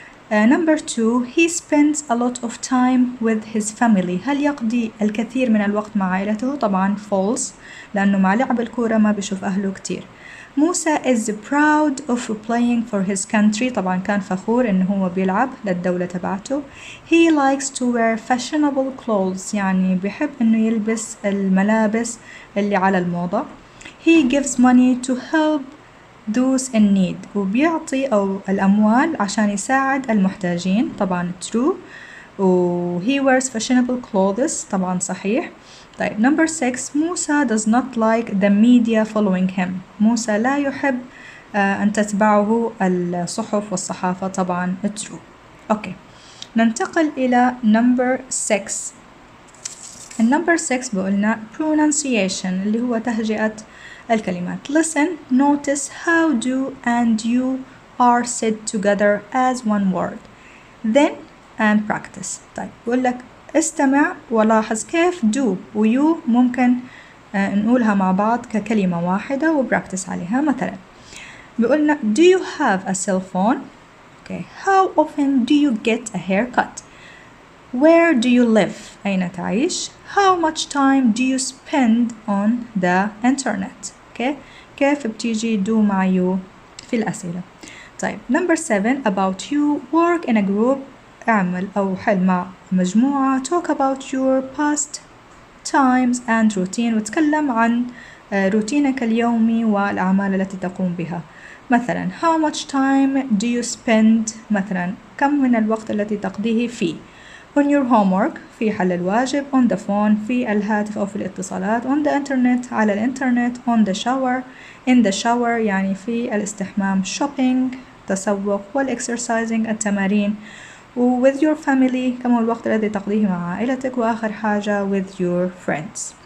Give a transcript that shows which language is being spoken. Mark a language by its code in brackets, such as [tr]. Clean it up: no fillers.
[en] number 2 he spends a lot of time with his family، [ar] هل يقضي الكثير من الوقت مع عائلته؟ طبعا false، لأنه مع لعب الكورة ما بيشوف أهله كتير. موسى [en] is proud of playing for his country، [ar] طبعا كان فخور إنه هو بيلعب للدولة تبعته. [en] he likes to wear fashionable clothes، [ar] يعني بيحب إنه يلبس الملابس اللي على الموضة. [en] he gives money to help those in need، [ar] وبيعطي أو الأموال عشان يساعد المحتاجين، طبعا [en] true. و he wears fashionable clothes، [ar] طبعا صحيح. طيب number 6 موسى [en] does not like the media following him، [ar] موسى لا يحب أن تتبعه الصحف والصحافة، طبعا true. أوكي، ننتقل إلى [en] number 6. [ar] النمبر 6 بقولنا pronunciation اللي هو تهجئة الكلمات. [en] listen, notice how do and you are said together as one word, then and practice. [ar] طيب بقول لك استمع ولاحظ كيف do و you ممكن نقولها مع بعض ككلمة واحدة وبراكتس عليها. مثلا بقولنا [en] do you have a cell phone? Okay. How often do you get a haircut? Where do you live? [ar] أين تعيش? [en] How much time do you spend on the internet? Okay. [ar] كيف بتيجي do مع you في الأسئلة. [en] طيب number 7 about you work in a group، [ar] اعمل أو حل مع مجموعة. [en] talk about your past times and routine، [ar] وتكلم عن روتينك اليومي والأعمال التي تقوم بها. مثلا [en] how much time do you spend، [ar] مثلا كم من الوقت الذي تقضيه فيه [en] on your homework [ar] في حل الواجب، [en] on the phone [ar] في الهاتف أو في الاتصالات، [en] on the internet [ar] على الإنترنت، [en] on the shower in the shower [ar] يعني في الاستحمام، shopping تسوق، والexercising التمارين، و [en] with your family [ar] كم هو الوقت الذي تقضيه مع عائلتك، وآخر حاجة [en] with your friends.